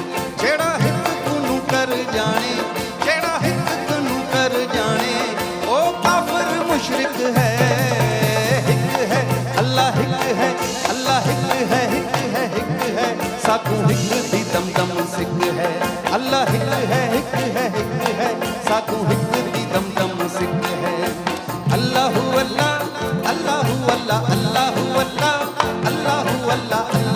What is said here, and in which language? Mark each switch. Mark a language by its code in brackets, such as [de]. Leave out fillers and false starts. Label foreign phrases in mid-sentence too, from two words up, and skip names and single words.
[skr] جیڑا ہک کنوں کر جانے، جیڑا ہک کنوں کر جانے، او کافر مشرک ہے. ہک ہے اللہ ہک ہے، اللہ ہک ہے، ہک ہے، ہک ہے، ساکوں ہک دی دم دم سک ہے. اللہ ہک ہے، ہک ہے، ہک ہے، ساکوں ہک دی دم دم سک ہے. [ar] الله الله، الله الله، الله الله، الله الله,